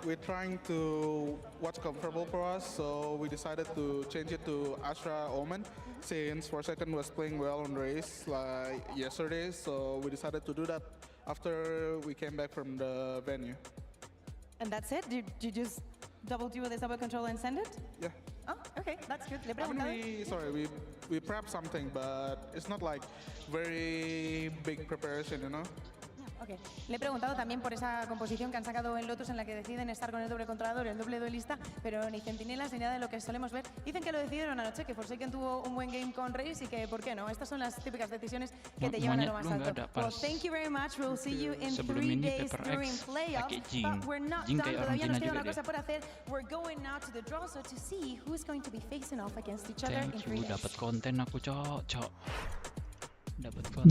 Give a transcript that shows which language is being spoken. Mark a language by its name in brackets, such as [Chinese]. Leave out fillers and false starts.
[English] We're trying to what's comfortable for us, so we decided to change it to Astra Omen since Forsaken was playing well on race like yesterday, so we decided to do that after we came back from the venue. And that's it? Did you just double do the double control and send it? Yeah. Oh, okay, that's good. [Spanish] Le [English] I mean, [Spanish] preguntado. [English] we prepped something, but it's not like very big preparation, you know? Okay. [Spanish] Le he preguntado también por esa composición que han sacado en Lotus en la que deciden estar con el doble controlador, el doble duelista, pero ni centinelas ni nada de lo que solemos ver. Dicen que lo decidieron anoche, que Forsaken tuvo un buen game con Race y que, ¿por qué no? Estas son las típicas decisiones que te llevan a lo más alto. [English] Well, thank you very much. We'll see you in 3 days during playoffs. But we're not done. [Spanish] Todavía nos queda una cosa por hacer. [English] We're going now to the draw, so to see who's going to be facing off against each other in Thank 3 you, days. [Indonesian] dapat konten aku, Cok. Dapat konten.